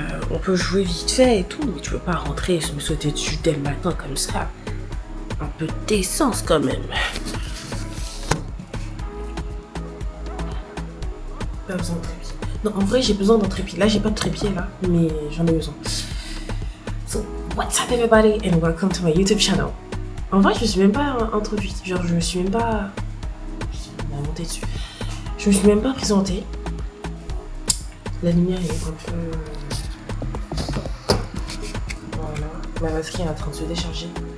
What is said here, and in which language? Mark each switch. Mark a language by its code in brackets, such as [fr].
[fr] On peut jouer vite fait et tout, mais tu veux pas rentrer et me sauter dessus dès le matin comme ça. Un peu de décence quand même. Pas besoin de trépied. Non, en vrai, j'ai besoin d'un trépied. Là, j'ai pas de trépied là, mais j'en ai besoin. [en] So, what's up everybody and welcome to my YouTube channel. [fr] En vrai, je me suis même pas introduite. Genre, je me suis même pas... On va monter dessus. Je me suis même pas présentée. La lumière est un peu... Voilà. Ma batterie est en train de se décharger.